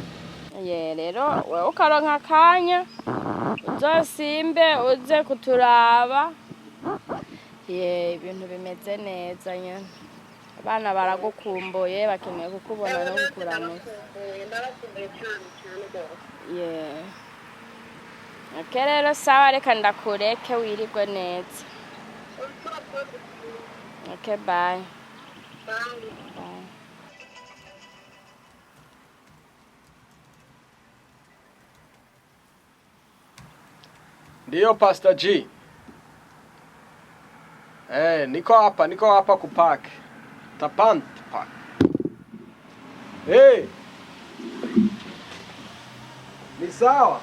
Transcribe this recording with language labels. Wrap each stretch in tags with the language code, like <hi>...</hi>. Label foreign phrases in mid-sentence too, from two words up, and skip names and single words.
<rn>rero wewe ukaronka akanya uzosimbe uze kuturaba ibintu bimeze neza nyene abana baragukumbuye bakeneye kukubona no kukuramutsa rero sawa reka ndakureke wirigwe neza.</rn> <en>Okay, bye. Bye.</en> <sw>Ndiyo Pastor G. Niko hapa kupark. Tapant park. Ni sawa.</sw>